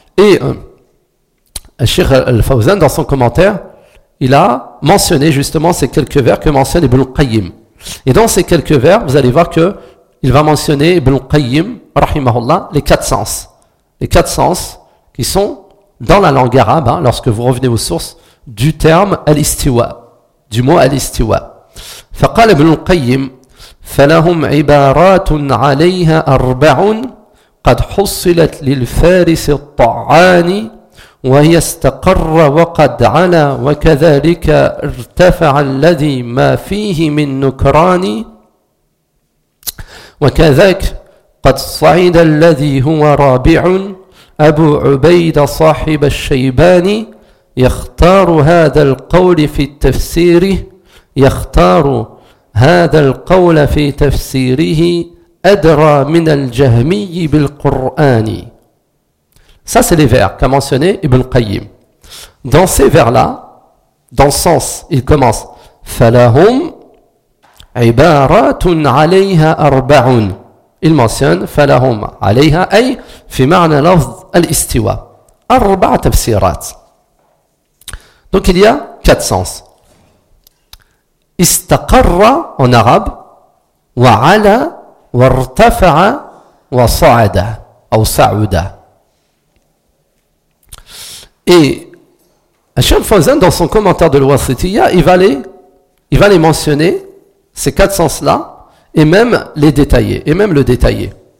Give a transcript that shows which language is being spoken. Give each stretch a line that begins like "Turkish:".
French: Et Cheikh Al-Fawzan, dans son commentaire, il a mentionné justement ces quelques vers que mentionne Ibn Qayyim. Et dans ces quelques vers, vous allez voir que il va mentionner Ibn Qayyim, rahimahullah, les quatre sens. Les quatre sens qui sont dans la langue arabe, hein, lorsque vous revenez aux sources, du terme al-istiwa, du mot al-istiwa.
Arabic: فقال ابن القيم فلهم عبارات عليها أربع قد حصلت للفارس الطعاني وهي استقر وقد علا وكذلك ارتفع الذي ما فيه من نكران وكذلك قد صعد الذي هو رابع أبو عبيد صاحب الشيبان يختار هذا القول في التفسير يختار هذا القول في تفسيره أدرى من الجهمي بالقرآن.
French: Ça, c'est les vers qu'a mentionné Ibn Qayyim. Dans ces vers-là, dans le sens, il commence
Arabic: « فَلَهُمْ عِبَارَةٌ عَلَيْهَا أَرْبَعٌ »
French: Il mentionne
Arabic: « فَلَهُمْ عَلَيْهَا أَيْ فِي مَعْنَ لَفْضِ الْإِسْتِوَى » أَرْبَعَ تَفْسِيرَاتِ.
French: Donc, il y a quatre sens. « إِسْتَقَرَّ » en arabe «
Arabic: وَعَلَى وَارْتَفَعَ وَصَعَدَ
French: » ou « سَعُدَ » Et Hacham Fawzan, dans son commentaire de l'Wasitiyya, il va les mentionner, ces quatre sens-là, et même les détailler, et même le détailler.